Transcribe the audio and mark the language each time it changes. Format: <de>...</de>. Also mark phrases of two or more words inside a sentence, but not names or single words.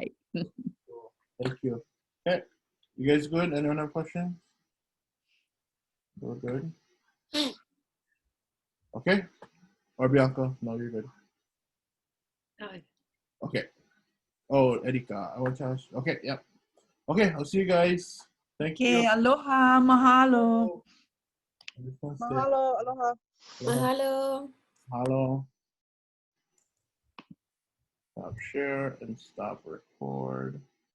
<en>Thank you. Okay. You guys good? Anyone have questions? We're good. Okay. Or Bianca? No, you're good. Okay. Oh, Erika, I want to ask. Okay, yep. Okay, I'll see you guys. Thank you.</en> <haw>Okay, aloha, mahalo. Mahalo, aloha. Mahalo. Mahalo.</haw> <en>Stop share and stop record.</en>